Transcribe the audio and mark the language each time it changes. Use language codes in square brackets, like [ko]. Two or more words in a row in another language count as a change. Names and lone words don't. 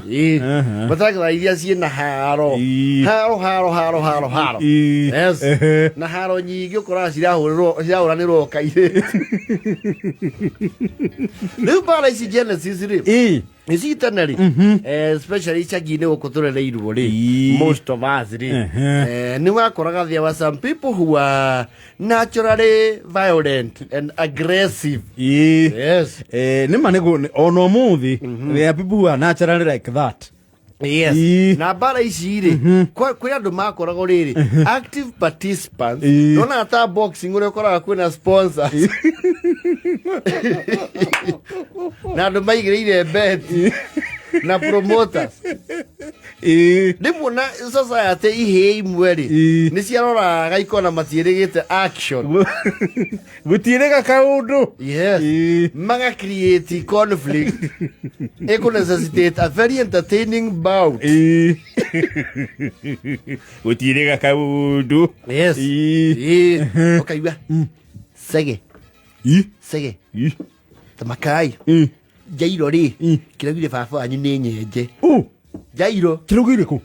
[ki] Matangatha iria ciĩna haro. Haro. Yes. Na haro nyingĩ ũkoraga cirahũranĩrwo kairĩtu. Rĩu mbara ici Genesis rĩ ici tene rĩ especially icagi-inĩ gũkũ tũrereirwo rĩ [en] most of us [ki] rĩ nĩ wakoraga [en] there were some people who are naturally violent and aggressive. Yes. [ki] Nĩma nĩguo ona ũmũthĩ [en] there are people who are naturally like that. Yes. [ki] Na mbara ici rĩ kwĩ andũ makoragwo rĩrĩ [en] active participants. [ki] Nona ta boxing ũrĩa ũkoraga kwĩna sponsors. Na andũ maigĩrĩire bet na promoters. Rĩmwe na society ihĩĩ imwe rĩ nĩ ciaroraga ikona matiĩrĩgĩte action. Gũtiĩrĩga kaũndũ. [en] Yes. Maga create conflict. Eko necessitate a very entertaining bout. [ki] Gũtiĩrĩga kaũndũ. Yes. Ũkaigua sege. Sege. Tamakai. Jairo rĩ kĩraugire baba wanyu nĩ nyenje. Jairo kĩraugire kũ?